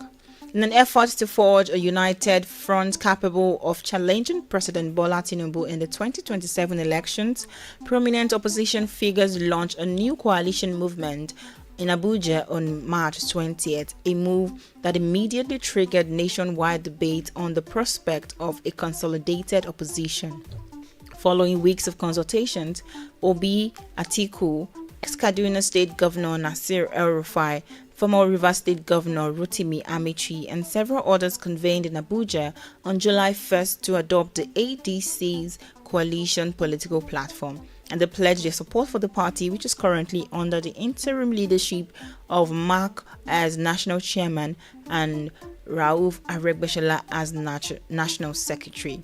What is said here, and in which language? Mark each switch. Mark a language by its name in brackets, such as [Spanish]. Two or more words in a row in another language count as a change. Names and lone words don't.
[English] In an effort to forge a united front capable of challenging President Bola Tinubu in the 2027 elections, prominent opposition figures launched a new coalition movement in Abuja on March 20th, a move that immediately triggered nationwide debate on the prospect of a consolidated opposition. Following weeks of consultations, Obi, Atiku, ex-Kaduna State Governor Nasir El-Rufai, former Rivers State Governor Rotimi Amici, and several others convened in Abuja on July 1st to adopt the ADC's coalition political platform, and they pledged their support for the party, which is currently under the interim leadership of Mark as national chairman and Rauf Aregbesola as national secretary.